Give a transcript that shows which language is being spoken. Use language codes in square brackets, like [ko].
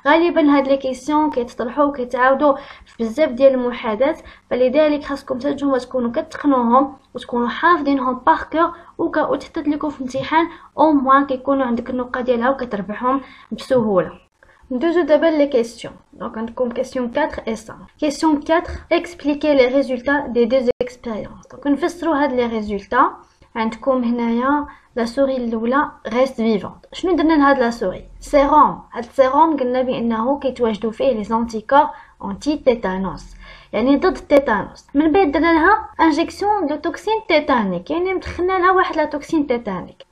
[ar] غالبا هاد لي كيسيون كيتطرحوا وكيتعاودوا في بزاف ديال المحادثات، فلذلك خاصكم نتوما تكونوا كتقنوهم وتكونوا حافظينهم باركور وتحطت لكم في الامتحان او موان كيكونوا عندك النقاط ديالها وكتربحهم بسهوله. ندوزو دابا [fr] les questions. Donc [ar] عندكم [fr] question 4 et 5. Question 4, expliquer les résultats des deux expériences. [ar] Donc نفسروا هاد les résultats. عندكم هنايا لا سوري الاولى [fr] reste vivante. [ar] شنو درنا لهاد لا سوري؟ سيروم. هاد السيروم قلنا بانه كيتواجدوا فيه لي زانتيكور انتي تيتانوس يعني ضد التيتانوس. من بعد درنا لها انجيكسيون دو توكسين تيتانيك، يعني مدخلنا لها واحد لا توكسين تيتانيك.